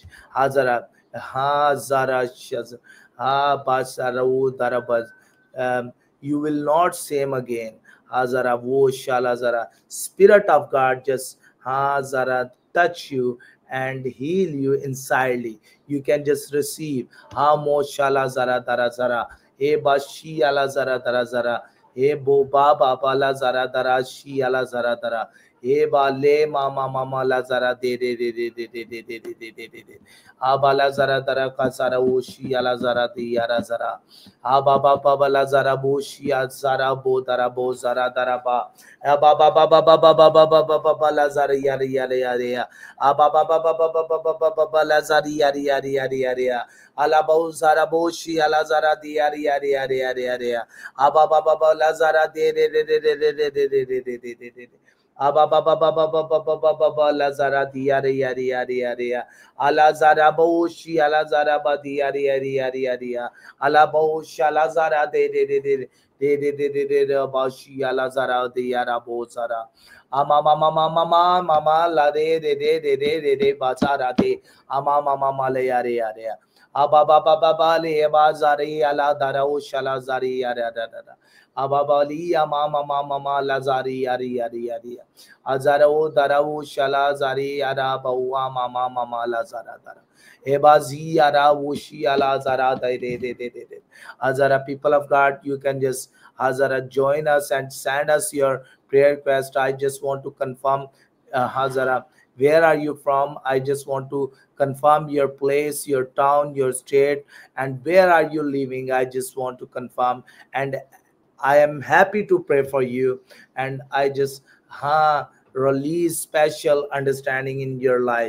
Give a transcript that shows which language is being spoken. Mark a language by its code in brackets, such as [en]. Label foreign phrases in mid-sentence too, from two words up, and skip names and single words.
[en] Hazara, Hazara, Ha Basara, Darabaz. You will not same again. Hazara, wo shalazara. Spirit of God just Hazara touch you and heal you insidely. You can just receive. Ha mo shalazara dara zara. He bashi ala zara dara zara. He bo baba bala zara dara shi ala zara dara. He ba le mama mama la zara de. Abala zara dara kasara ushi ala zara de yara zara. Ababa baba la zara bushi al zara bo dara bo zara dara ba. Ababa baba baba baba baba baba la zara yari yari yari ya. Ababa baba baba baba baba la zara yari yari yari yari ya. Ala bo zara bushi ala zara di yari yari yari yari yari ya. Ababa baba la zara de. Ababa lazara diari yari yari yari ya alazara boshi alazara badi yari yari yari yari ya alaboshi alazara de bashi alazara de yara bosara mama la de basara de mama le yari yari ya ababa le bazari aladara ushala zari yari yari Ababali mama lazari yari yari yari azaro darao shala zari yara bawa mama lazara dara ebazi yara wushi ala zara de azara. People of God, you can just hazara join us and send us your prayer request. I just want to confirm hazara, where are you from? I just want to confirm your place, your town, your state, and where are you living. I just want to confirm, and I am happy to pray for you, and I just release special understanding in your life.